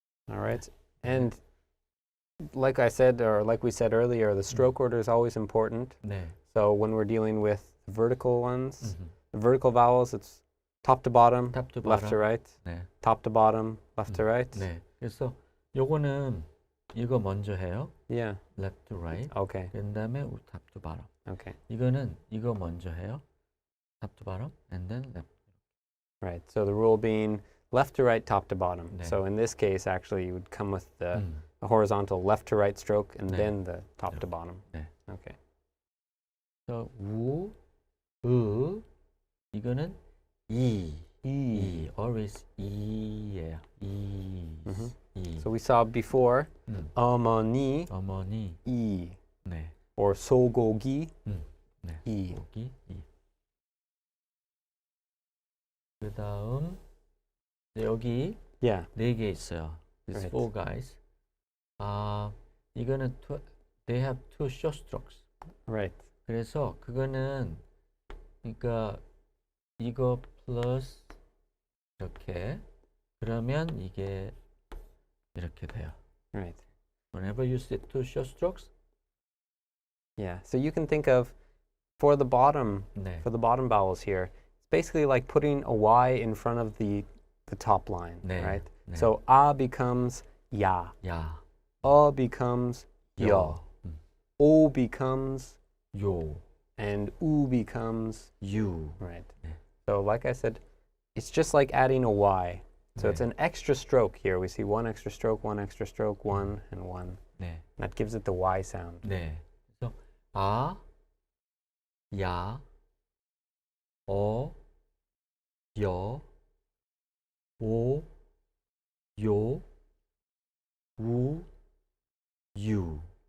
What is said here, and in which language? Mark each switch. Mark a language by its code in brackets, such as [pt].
[en] All right. And like I said, or like we said earlier, the stroke order is always important. [ko] 네. [en] So when we're dealing with vertical ones, the vertical vowels, it's top to bottom, Top to left to bottom. right, [ko] 네. [en] top to bottom, left to right. [ko] 네. 그래서 요거는 이거 먼저 해요. [en] Yeah. left to right. Okay. [ko] 그다음에 [en] top to bottom. Okay. [ko] 이거는 이거 먼저 해요. [en] top to bottom and then left. Right. So the rule being left to right, top to bottom. [ko] 네. [en] So in this case, actually, you would come with the horizontal left to right stroke and [ko] 네. [en] then the top to bottom. [ko] 네. [en] Okay. [ko] So 우, 으, 이거는 이, always 이예요. 이. [en] So we saw before 어머니, [ko] 어머니, 이, 네, [en] or 소고기, [ko] 네, 이. 여기 이. 그다음 여기 [en] Yeah. [ko] 네 개 있어요. These [en] Right. four guys. 이거는 they have two short strokes. Right. [ko] 그래서 그거는 그러니까 이거 플러스 이렇게 그러면 이게 이렇게 돼요. [en] Right. Whenever you see two short strokes, Yeah. So you can think of for the bottom [ko] 네, [en] vowels here, it's basically like putting a Y in front of the top line, 네, right? [ko] 네. [en] So A becomes ya, [ko] 야, [en] becomes yo, [ko] 여, [en] O becomes [ko] 요, [en] and U becomes [ko] 유. [en] right. [ko] 네. [en] So like I said, it's just like adding a Y. So it's [ko] 네. [en] an extra stroke here. We see one extra stroke, one extra stroke, one and one. [ko] 네, [en] That gives it the Y sound. [ko] 네. 그래서 아, 야, 어, 여, 오, 요, 우, 유.